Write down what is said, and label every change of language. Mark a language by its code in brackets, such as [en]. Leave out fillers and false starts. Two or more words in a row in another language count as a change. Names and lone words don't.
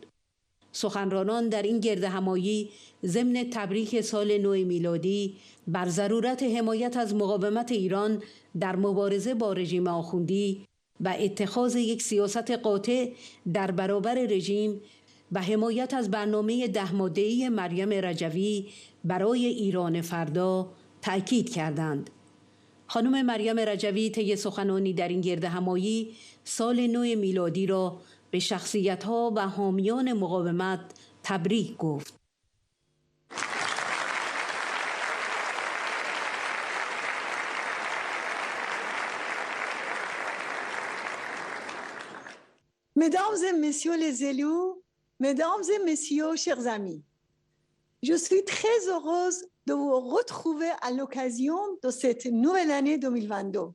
[fa] سخنرانان در این گردهمایی ضمن تبریک سال نو میلادی بر ضرورت حمایت از مقاومت ایران در مبارزه با رژیم آخوندی و اتخاذ یک سیاست قاطع در برابر رژیم و حمایت از برنامه 10 ماده‌ای مریم رجوی برای ایران فردا تأکید کردند. خانم مریم رجوی طی سخنانی در این گردهمایی سال نو میلادی را به شخصیت‌ها و حامیان مقاومت تبریک گفت. [fr] Mesdames et messieurs les élus, mesdames et messieurs, chers amis, je suis très heureuse de vous retrouver à l'occasion de cette nouvelle année 2022.